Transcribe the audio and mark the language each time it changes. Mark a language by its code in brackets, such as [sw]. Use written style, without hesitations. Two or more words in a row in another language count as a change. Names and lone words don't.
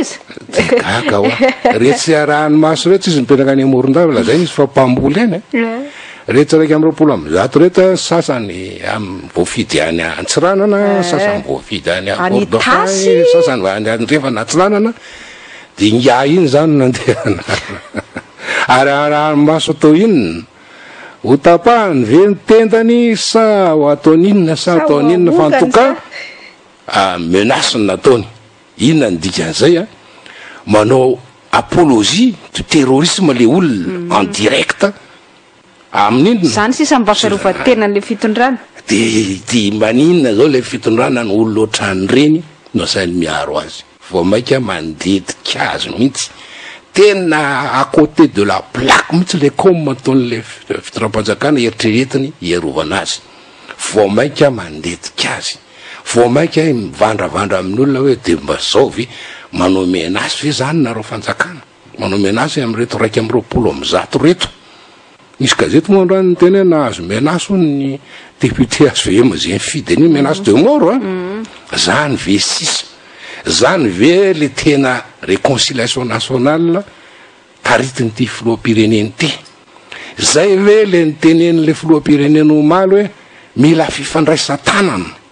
[mg] gaga retsy arahany maso retsy izy mipetraka any Morondava lazay izy fa mpamboly any retsy raiky amin'ny 20 reta sasany amin'ny voafidy any Antsiranana sasany voafidy any Ordofay sasany andrefa na Antsiranana de nya iny zany nandehana ary arahany maso atao inona ho tapahany ve ny tendany sa ho ataoninona sa ataoninona fa [fr] en tout cas [mg] menasiny nataony inona ny dikan'izay manao [fr] apologie du terrorisme [mg] le olona [fr] en direct [mg] amin'inona zany sisa mba faharovatena le fitondrana de maninona zao le fitondrana ny olona ohatrany reny no sainy miaro azy vao maika mandedika azy mihitsy tena [fr] à côté de la plaque [mg] mihitsy le comme ataon'le fitondram-panjakana eritreretiny iarovana azy vao maika mandedika azy vao maika mivandravandra amin'ny olona hoe de mba zao ve manao menace ve zany nareo fanjakana manao menace am'reto raiky amin'ny 20 reto misy gazety moa androany tena nahazo menace ny député ASVM zay mifidy any [fr] menace de mort [mg] zany ve sisa zany ve le tena [fr] réconciliation nationale [mg] taritiny ty filoam-pireneny ty zay ve le niteneny le filoam-pireneny omaly hoe mila fifandraisan-tanana